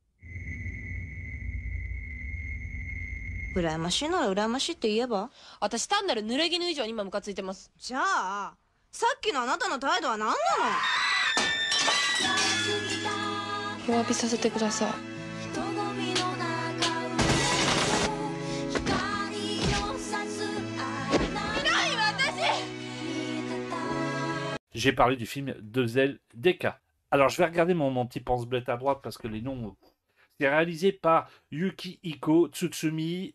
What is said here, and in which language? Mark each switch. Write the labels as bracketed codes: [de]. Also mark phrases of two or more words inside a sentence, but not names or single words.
[ja] 羨ましいなら羨ましいって言えば？私単なる濡れ衣以上に今ムカついてます。じゃあ、さっきのあなたの態度は何なの？お詫びさせてください。 [fr] J'ai parlé du film Deux ailes d'Eka. Alors, je vais regarder mon petit pense-bête à droite parce que les noms. C'est réalisé par Yukihiko Tsutsumi.